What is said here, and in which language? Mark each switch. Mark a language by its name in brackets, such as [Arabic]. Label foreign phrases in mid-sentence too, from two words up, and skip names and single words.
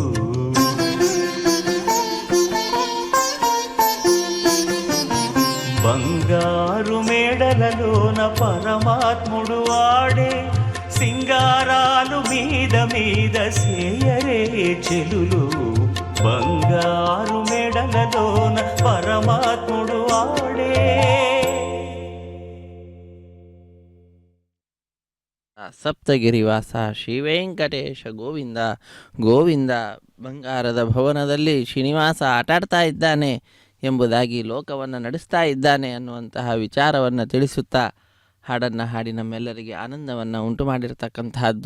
[Telugu] బంగారు మేడలలోన పరమాత్ముడు ఆడే సింగారాలు మీద మీద సేయరే చెలులు బంగారు మెడలలోన పరమాత్ముడు ఆడే [Kannada] ಸಪ್ತಗಿರಿವಾಸ ಶ್ರೀ ವೆಂಕಟೇಶ ಗೋವಿಂದ ಗೋವಿಂದ. ಬಂಗಾರದ ಭವನದಲ್ಲಿ ಶ್ರೀನಿವಾಸ ಆಟಾಡ್ತಾ ಇದ್ದಾನೆ ಎಂಬುದಾಗಿ ಲೋಕವನ್ನು ನಡೆಸ್ತಾ ಇದ್ದಾನೆ ಅನ್ನುವಂತಹ ವಿಚಾರವನ್ನು ತಿಳಿಸುತ್ತಾ ಹಾಡನ್ನು ಹಾಡಿ ನಮ್ಮೆಲ್ಲರಿಗೆ ಆನಂದವನ್ನು ಉಂಟು ಮಾಡಿರ್ತಕ್ಕಂತಹದ್ದು.